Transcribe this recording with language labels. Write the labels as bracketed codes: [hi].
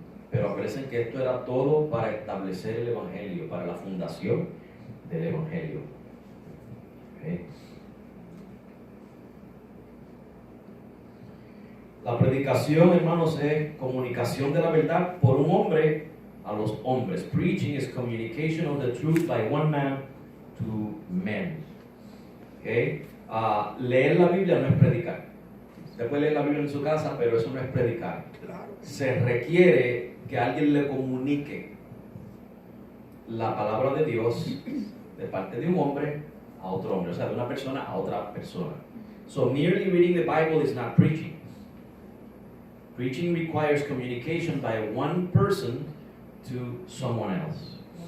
[es] Pero acuérdense que esto era todo para establecer el evangelio, para la fundación del evangelio. ¿Okay? La predicación, hermanos, es comunicación de la verdad por un hombre a los hombres. [en] Preaching is communication of the truth by one man to men. [es] ¿Okay? Leer la Biblia no es predicar. Usted puede leer la Biblia en su casa, pero eso no es predicar. Se requiere que alguien le comunique la palabra de Dios de parte de un hombre a otro hombre, o sea, de una persona a otra persona. [en] So merely reading the Bible is not preaching. Preaching requires communication by one person to someone else.